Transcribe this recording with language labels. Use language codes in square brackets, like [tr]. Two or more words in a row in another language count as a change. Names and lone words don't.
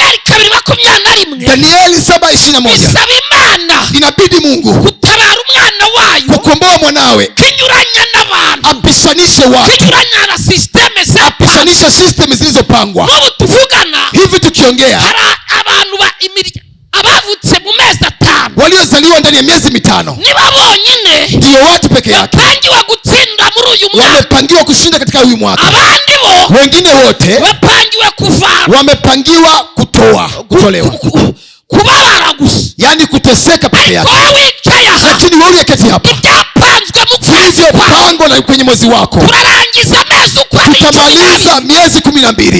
[sw] Danieli 7:21 inabidi Mungu kukomboa mwanawe, apishanishe watu, apishanishe system zilizopangwa. Hivi tukiongea, [rw] abavutse mu mezi 5 [sw] waliozaliwa ndani ya miezi 5 [rw] niba bonyine [sw] ndio watu peke yake [rw] wapangiwa gutsinda muri uyu mwaka, [sw] wamepangiwa kushinda katika huyu mwaka. [rw] abandi bo [sw] wengine wote [rw] wapangiwa kuvana, [sw] wamepangiwa kutolewa, [rw] kubabara gusa, [sw] yani kuteseka peke yake. Lakini wewe uketi hapa, vilivyopangwa na kwenye mwezi wako, tutamaliza miezi 12.